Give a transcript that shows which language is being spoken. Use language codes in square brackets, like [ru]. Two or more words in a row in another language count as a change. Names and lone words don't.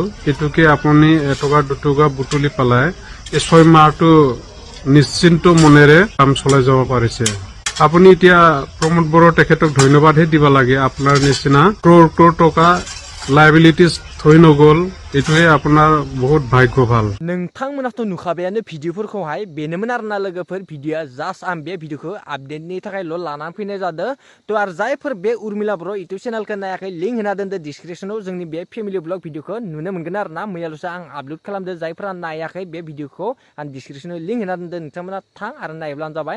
[as] এইটোকে আপুনি এটকা দুটকা বুটলি পেলাই এই 6 মাহটো নিশ্চিন্ত মনেৰে কাম চলাই যাব পাৰিছে। আপুনি এতিয়া প্ৰমোদ বড়ো তেখেতক ধন্যবাদহে দিব লাগে। আপোনাৰ নিচিনা ক্ৰ'ৰ টকা লাইবিলিটিজ থৈ নগ'ল, এইটোৱে আপোনাৰ বহুত ভাগ্য ভাল। [brx] नोंथांमोनाथ' नुखाबायानो भिडिअफोरखौहाय। बेनोमोन आरोना लोगोफोर भिडिअआ। जास्ट आं बे भिडिअखौ आपडेटनि थाखायल' लानानै फैनाय जादों। थ' आरो जायफोर बे उर्मिला बर' इउटुब चेनेलखौ नायाखै, लिंक होना दोनदो डिसक्रिपसनाव। जोंनि बे [en] family vlog video [brx] नुनो मोनगोन आरोना। मैयाल'सो आं आपल'ड खालामदो। जायफोरा नायाखै बे भिडिअखौ आं डिसक्रिपसनाव लिंक होना दोनदो, नोंथांमोना थां आरो नायब्लानो जाबाय।